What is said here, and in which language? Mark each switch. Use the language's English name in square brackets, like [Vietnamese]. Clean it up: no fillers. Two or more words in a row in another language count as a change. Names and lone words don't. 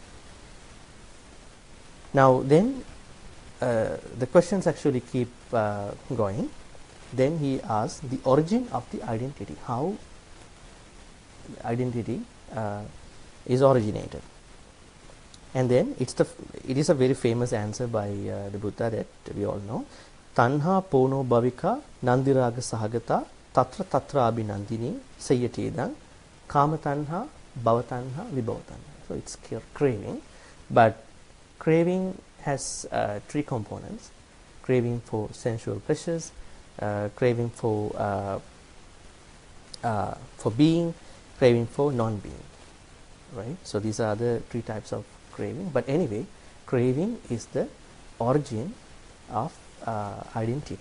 [English] Now then, the questions actually keep going. Then he asks the origin of the identity, how identity is originated. And then it is a very famous answer by the Buddha that we all know. [Pali] Tanha pono bhavika nandiraga sahagata tatra tatra abhinandini sayyatedang kama tanha bhava tanha vibhava tanha. [English] So it's craving, but craving has 3 components: craving for sensual pleasures, craving for being, craving for non-being. Right? So these are the 3 types of craving. But anyway, craving is the origin of identity.